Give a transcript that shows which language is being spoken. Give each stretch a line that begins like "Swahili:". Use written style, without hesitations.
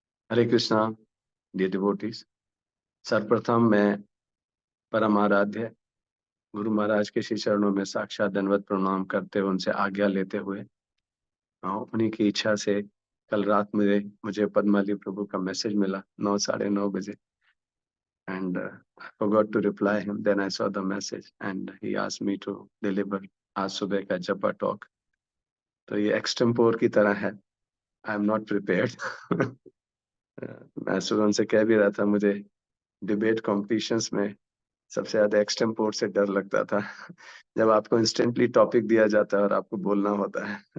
Hindi: हरे Krishna dear devotees. सर्वप्रथम मैं परम आराध्य गुरु महाराज के श्री चरणों में साक्षात दंडवत प्रणाम करते हुए उनसे आज्ञा लेते हुए उन्हीं की इच्छा से कल रात में मुझे पद्माली प्रभु का मैसेज मिला 9 साढ़े 9 बजे
English: and I forgot to reply him. Then I saw the message and he asked me to deliver
Hindi: आज सुबह का
English: Japa talk.
Hindi: तो ये एक्सटेम्पोर की तरह है,
English: I am not prepared.
Hindi: मैं सुबह उनसे कह भी रहा था मुझे डिबेट कॉम्पिटिशन्स में सबसे ज्यादा एक्सटेम्पोर से डर लगता था जब आपको इंस्टेंटली टॉपिक दिया जाता है और आपको बोलना होता है।